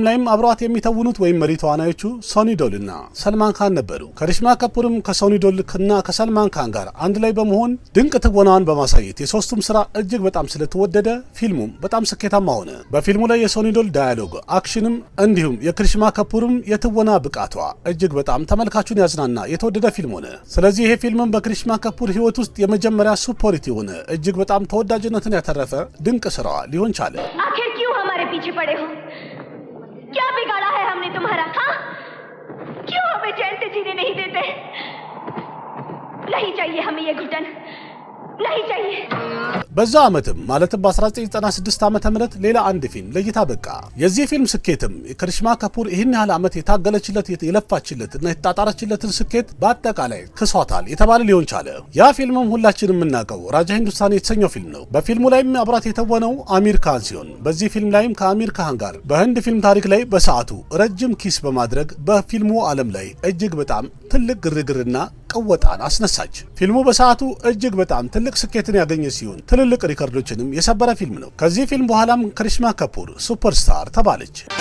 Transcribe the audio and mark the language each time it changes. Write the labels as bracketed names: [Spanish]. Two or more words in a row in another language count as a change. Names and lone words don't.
[Amharic] ላይም አብረዋት የሚተውኑት ወይም መሪ ተዋናዮቹ ሶኒ ዶል እና ሰልማን ካን ነበሩ። ከሪሽማ ከፑርም ከሶኒ ዶል እና ከሰልማን ካን ጋር አንድ ላይ በመሆን ድንቅ ትወናዋን በማሳየት የሶስቱም ስራ እጅግ በጣም ስለተወደደ ፊልሙም በጣም ስኬታማ ሆነ። በፊልሙ ላይ የሶኒ ዶል ዳያሎግ፣ አክሽንም እንዲሁም የከሪሽማ ከፑርም የትወና ብቃቷ እጅግ በጣም ተመልካቹን ያዝናና የተወደደ ፊልም ሆነ። ስለዚህ ይሄ ፊልምም በከሪሽማ ከፑር ህይወት ውስጥ የመጀመሪያ ሱፐሪቲ ሆነ እጅግ በጣም ተወዳጅነትን ያተረፈ ድንቅ ስራዋ ሊሆን ቻለ። [Hindi] आखिर क्यों हमारे पीछे पड़े हो? क्या बिगाड़ा है हमने तुम्हारा? हाँ, क्यों हमें चैन से जीने नहीं देते? नहीं चाहिए हमें ये घुटन, नहीं चाहिए। [Amharic] በዛ ዓመትም ማለትም በ1996 ዓመተ ምህረት ሌላ አንድ ፊልም ለእይታ በቃ። የዚህ ፊልም ስኬትም የከሪሽማ ከፑር ይህን ያህል ዓመት የታገለችለት የለፋችለት እና የተጣጣረችለትን ስኬት በአጠቃላይ ክሷታል የተባለ ሊሆን ቻለ። ያ ፊልምም ሁላችንም የምናውቀው ራጃ ሂንዱስታኒ የተሰኘው ፊልም ነው። በፊልሙ ላይም አብራት የተወነው አሚር ካን ሲሆን በዚህ ፊልም ላይም ከአሚር ካን ጋር በህንድ ፊልም ታሪክ ላይ በሰዓቱ ረጅም ኪስ በማድረግ በፊልሙ ዓለም ላይ እጅግ በጣም ትልቅ ግርግርና ቀወጣን አስነሳች። ፊልሙ በሰዓቱ እጅግ በጣም ትልቅ ስኬትን ያገኘ ሲሆን ትልልቅ ሪከርዶችንም የሰበረ ፊልም ነው። ከዚህ ፊልም በኋላም ከሪሽማ ከፑር ሱፐርስታር ተባለች።